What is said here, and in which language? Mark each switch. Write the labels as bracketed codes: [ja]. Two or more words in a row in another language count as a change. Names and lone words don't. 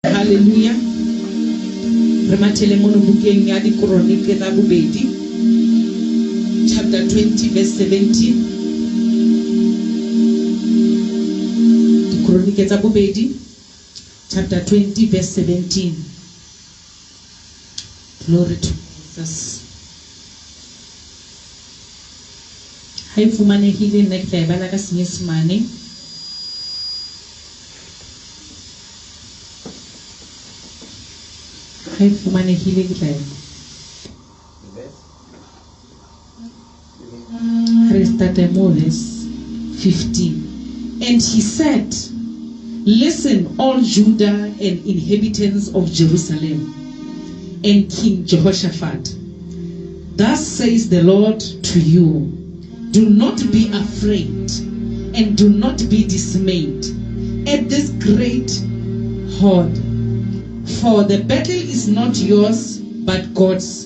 [st] Hallelujah. Rematele mono bukeng ya di Kronike tsa bobedi, [en] chapter 20 verse 17. [st] Di Kronike tsa bobedi, [en] chapter 20 verse 17. Glory to Jesus. [st] Hai fumanehile nna ke tla e bala ka Senyesemane. Hai fumanehile ke tla e [en] start verse 15. And he said, listen, all Judah and inhabitants of Jerusalem, and King Jehoshaphat, thus says the Lord to you, do not be afraid and do not be dismayed at this great horde, for the battle is not yours but God's.